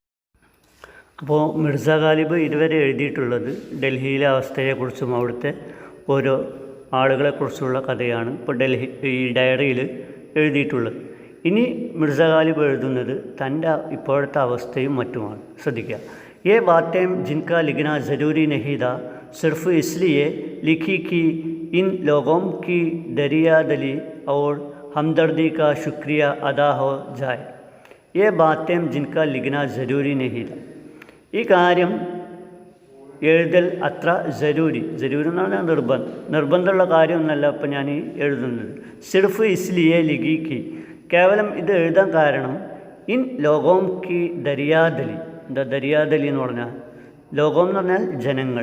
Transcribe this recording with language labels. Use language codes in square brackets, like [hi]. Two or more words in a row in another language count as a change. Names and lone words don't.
[ml] അപ്പോൾ മിർസ ഗാലിബ് ഇതുവരെ എഴുതിയിട്ടുള്ളത് ഡൽഹിയിലെ അവസ്ഥയെക്കുറിച്ചും അവിടുത്തെ ഓരോ ആളുകളെക്കുറിച്ചുള്ള കഥയാണ് ഇപ്പോൾ ഈ ഡയറിയിൽ എഴുതിയിട്ടുള്ളത്. ഇനി മിർസ ഗാലിബ് എഴുതുന്നത് തൻ്റെ ഇപ്പോഴത്തെ അവസ്ഥയും മറ്റുമാണ്. ശ്രദ്ധിക്കുക. [hi] ये बातें जिनका लिखना ज़रूरी नहीं था, सिर्फ इसलिए लिखी कि इन लोगों की दरियादिली और हमदर्दी का शुक्रिया अदा हो जाए. ये बातें जिनका लिखना ज़रूरी नहीं था. [ml] ഈ കാര്യം എഴുതൽ അത്ര ജരൂരി എന്ന് പറഞ്ഞാൽ നിർബന്ധമുള്ള കാര്യമൊന്നുമല്ല ഇപ്പം ഞാൻ ഈ എഴുതുന്നത്. [hi] सिर्फ इसलिए लिखी, [ml] കേവലം ഇത് എഴുതാൻ കാരണം [hi] इन लोगों की दरियादिली. [ml] എന്താ ദരിയാദലി എന്ന് പറഞ്ഞാൽ? ലോകം എന്ന് പറഞ്ഞാൽ ജനങ്ങൾ.